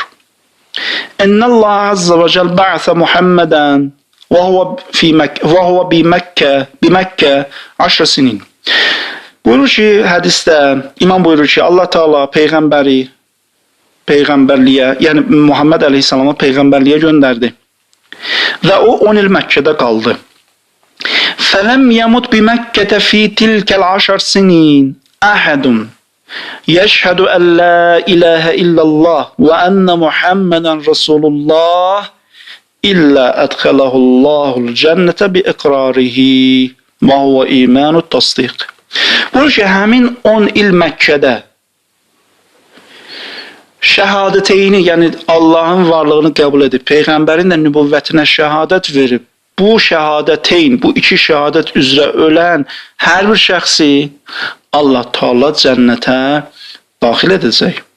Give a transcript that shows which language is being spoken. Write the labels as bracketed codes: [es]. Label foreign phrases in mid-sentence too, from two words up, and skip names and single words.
[ar] "إن الله عز وجل بعث محمدا وهو بمكة 10 سنين." [az] Buyurur ki, hədisdə İmam buyurur ki, Allah Teala peyğəmbərliyə, yəni Muhammed əleyhissalama peyğəmbərliyə göndərdi. Və o 10 il Məkkədə qaldı. [ar] فَلَمْ يَمُتْ بِمَكَّةَ فِي تِلْكَ الْعَشَرِ سِنِينَ أَحَدٌ يَشْهَدُ أَنْ لَا إِلَهَ إِلَّا اللَّهُ وَأَنَّ مُحَمَّدًا رَسُولُ اللَّهِ إِلَّا أَدْخَلَهُ اللَّهُ الْجَنَّةَ بِإِقْرَارِهِ وَهُوَ إِيمَانُ التَّصْدِيقِ. [az] Buyurur ki, həmin 10 il Məkkədə şəhadəteyni, yəni Allahın varlığını qəbul edib, Peyğəmbərin də nübüvvətinə şəhadət verib, bu şəhadəteyn, bu iki şəhadət üzrə ölən hər bir şəxsi Allah Teala cənnətə daxil edəcək.